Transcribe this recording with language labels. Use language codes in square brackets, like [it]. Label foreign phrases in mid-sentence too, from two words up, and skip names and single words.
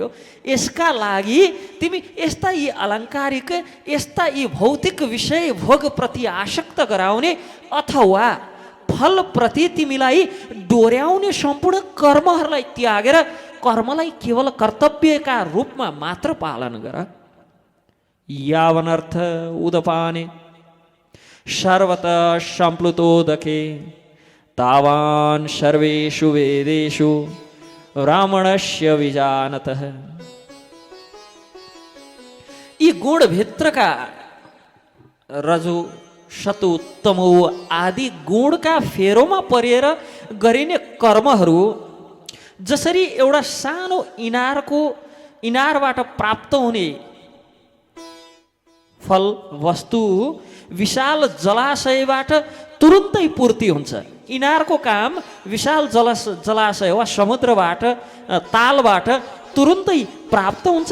[ne] यसका लागि तिमी यस्ता यी अलङ्कारिक, यस्ता यी भौतिक विषय भोग प्रति आसक्त गराउने अथवा फलप्रति तिमीलाई डोर्याउने सम्पूर्ण कर्महरूलाई त्यागेर कर्मलाई केवल कर्तव्यका रूपमा मात्र पालन गर। [sa] यावनर्थ उदपाने सर्वतः सम्प्लुतोदके तावान् सर्वेषु वेदेषु ब्राह्मणस्य विजानतः। [ne] यी गुणभित्रका रजु सतु तमो आदि गुणका फेरोमा परेर गरिने कर्महरू जसरी एउटा सानो इनारबाट प्राप्त हुने फल वस्तु विशाल जलाशयबाट तुरुन्तै पूर्ति हुन्छ। इनारको काम विशाल जलाशय वा समुद्रबाट, तालबाट तुरुन्तै प्राप्त हुन्छ।